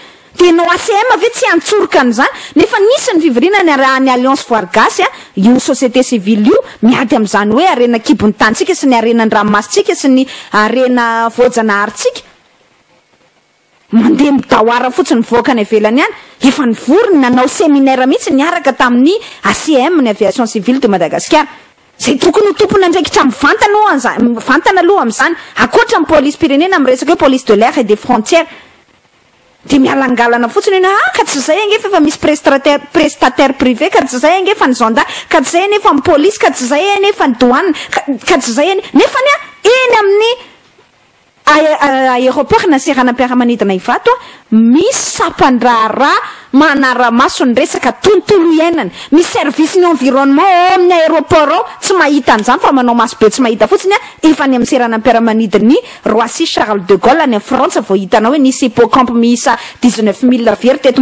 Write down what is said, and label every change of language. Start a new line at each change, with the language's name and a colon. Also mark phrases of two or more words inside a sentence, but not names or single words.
Malagasy: Dia nao ACM ve tsy antsoroka an'izany, nefa nisy ny fivoriana ny alliance voire gasy io
French: société civile
Malagasy: io miady amin'izany hoe arena kibony tantsika sy ny arena ny ranomasitsika sy ny arena voajanaharitsika. mandeha midahoara fotsiny voaka ny ivelany any efa nivorony nanao séminaire mihitsy niaraka tamin'ny ACM ny
French: aviation civile de Madagascar
Malagasy: zay tokony ho tompona andraikitra mivantana aloha am'izany akoatra amin'ny police pirenena amin'ny resaka hoe
French: police de l'air et des frontières
Malagasy: de mialangalana fotsiny eny ka tsy zay angefa efa misy
French: prestataire privé
Malagasy: ka tsy zay angefa ny gendarme ka tsy zay anefa ny police ka tsy zay anefa ny douane ka tsy zay nefa eny amin'ny aéroport naseranam-piaramanidina ivato misy sapandrara manara-maso ny resaka tontolo iainana misy service ny environnement ao amin'ny aéroport ao tsy mahita an'izany fa manao maso be tsy mahita fotsiny efa ny amin'ny seranam-piaramanidiny Roissy Charles de Gaulle any France vao hitanao hoe nisy hippocampe miisa 19 000 very teto